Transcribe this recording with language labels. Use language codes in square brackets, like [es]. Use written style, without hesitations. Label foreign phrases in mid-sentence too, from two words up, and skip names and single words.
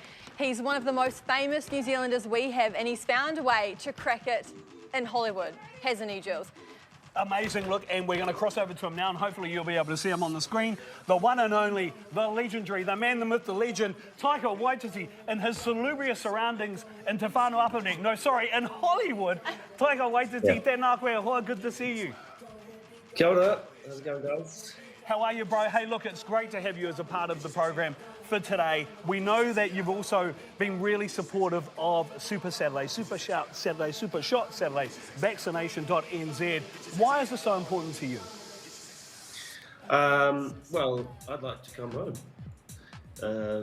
[en] He's one of the most famous New Zealanders we have, and he's found a way to crack it in Hollywood, hasn't he, Jules? Amazing look, and we're going to cross over to him now, and hopefully you'll be able to see him on the screen. The one and only, the legendary, the man, the myth, the legend, Taika Waititi, in his salubrious surroundings in Te Whānau Upperdeck. No, sorry, in Hollywood. [mi] Taika Waititi, tēnā koe ahoa, [en] good to see you. [mi] Kia ora. [en] How's it going, guys? How are you, bro? Hey, look, it's great to have you as a part of the program for today. We know that you've also been really supportive of Super Saturday, Super Shout Saturday, Super Shot Saturday, vaccination.nz. Why is this so important to you? Well, I'd like to come home.